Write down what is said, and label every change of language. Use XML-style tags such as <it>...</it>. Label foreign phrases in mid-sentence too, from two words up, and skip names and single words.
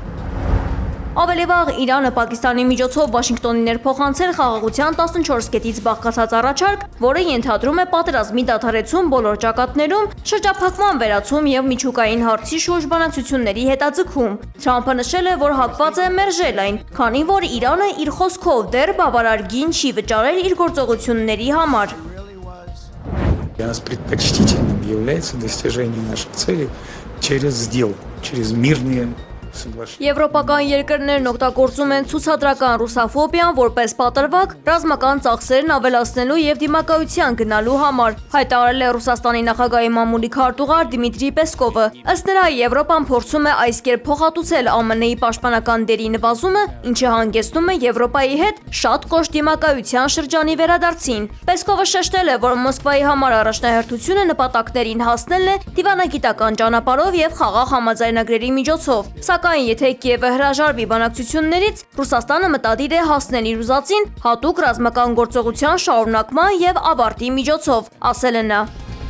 <hy>Ավելի վաղ Իրանը Պակիստանի միջոցով Վաշինգտոնին ներփոխանցել խաղաղության 14 կետից բաղկացած առաջարկ, որը ենթադրում է պատերազմի դադարեցում բոլոր ճակատներում, շրջափակման վերացում եւ միջուկային հարցի շուրջ բանակցությունների հետաձգում։ Թրամփը նշել է, որ հակված է մերժել այն, քանի որ Իրանը իր խոսքով դեռ բավարար գին չի վճարել իր գործողությունների համար։</hy> <ru>Для нас предпочтительным является достижение наших целей через сделку, через мирные</ru> <hy>Եվրոպական երկրներն օգտագործում են ցուցադրական ռուսաֆոբիան որպես պատրվակ ռազմական ծախսերն ավելացնելու եւ դիմակայության գնալու համար, հայտարարել է Ռուսաստանի նախագահի մամուլի քարտուղար Դիմիտրի Պեսկովը։ Ըստ նրա, Եվրոպան փորձում է այս կերպ փոխհատուցել ԱՄՆ-ի պաշտպանական դերի նվազումը, ինչը հանգեցնում է Եվրոպայի հետ շատ կոշտ դիմակայության շրջանի վերադարձին։ Պեսկովը շեշտել է, որ Մոսկվայի համար առաջնահերթությունը նպատակներին հասնելն է դիվանագիտական ճանապարհով եւ խաղաղ համաձայնագրերի միջոցով։ Սակայն եթե Կիևը հրաժարվի բանակցություններից, Ռուսաստանը մտադիր է հասնել իր ուզածին հատուկ ռազմական գործողության շարունակման եւ ավարտի միջոցով, ասել է նա։</hy>